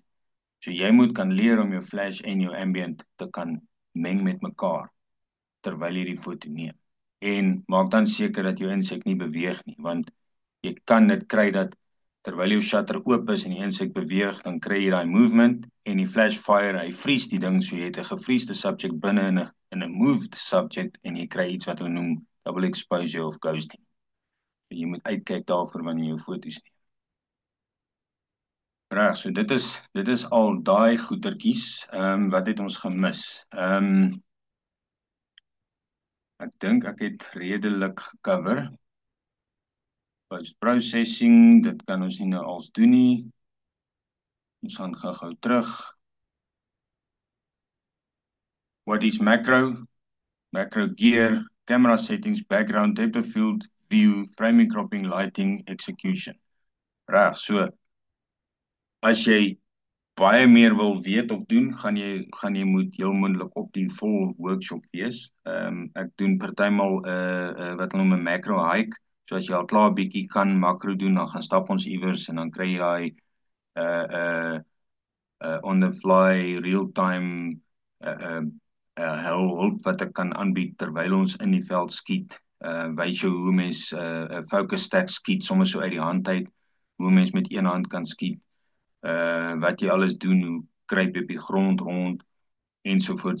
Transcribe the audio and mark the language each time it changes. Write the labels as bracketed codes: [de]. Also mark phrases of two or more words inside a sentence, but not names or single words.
[af] So jy moet kan leer om jou flash en jou ambient te kan meng met mekaar terwyl jy die foto neem. En maak dan seker dat jou insek nie beweeg nie, want jy kan dit kry dat terwyl jou shutter oop is en die insek beweeg, dan kry jy daai movement en die [en] flash fire, [af] hy vries die ding, so jy het 'n gevriesde subject binne in 'n [en] moved subject [af] en jy kry iets wat hulle noem [en] double exposure [af] of ghosting. So jy moet uitkyk daarvoor wanneer jy jou foto's neem. Reg, so dit is al daai goetertjies. Wat het ons gemis? Ek dink ek het redelik gecover. Post-processing, dit kan ons nie nou als doen nie. Ons gaan gou terug. [en] What is macro? Macro gear, camera settings, background, depth of field, view, framing, cropping, lighting, execution. [af] Reg, so as jy baie meer wil weet of doen, gaan jy moet heel moontlik op die vol workshop wees. Ek doen partymal wat hulle noem 'n [en] macro hike. [af] So as jy al klaar bietjie kan makro doen, dan gaan stap ons iewers en dan kry jy daai [en] on the fly real time [af] hulp wat ek kan aanbied terwyl ons in die veld skiet. Wys jou hoe mens [en] focus stack [af] skiet sommer so uit die hand uit, hoe mens met een hand kan skiet. Wat jy alles doen, hoe kruip jy op die grond rond, ensovoorts.